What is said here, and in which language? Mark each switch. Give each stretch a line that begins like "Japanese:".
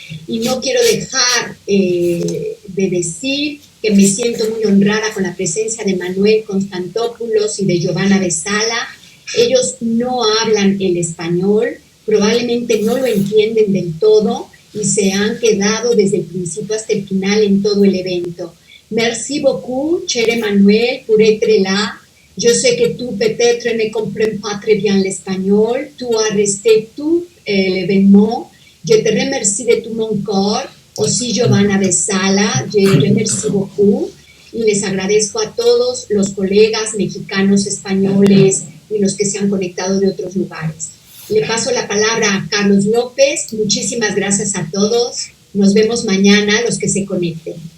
Spanish: Y no quiero dejar de decir que me siento muy honrada con la presencia de Manuel Constantopoulos y de Giovanna de Sala. Ellos no hablan el español, probablemente no lo entienden del todo y se han quedado desde el principio hasta el final en todo el evento.
French: Merci beaucoup, cher Emmanuel, pour être là. Je sais que tu peut-être ne comprends pas très bien l'espagnol. Tu as resté tout l'événement. Je te remercie de tout mon corps. Aussi, Giovanna de Sala, je remercie beaucoup.
Spanish: Y les agradezco a todos los colegas mexicanos, españoles y los que se han conectado de otros lugares. Le paso la palabra a Carlos López. Muchísimas gracias a todos. Nos vemos mañana los que se conecten.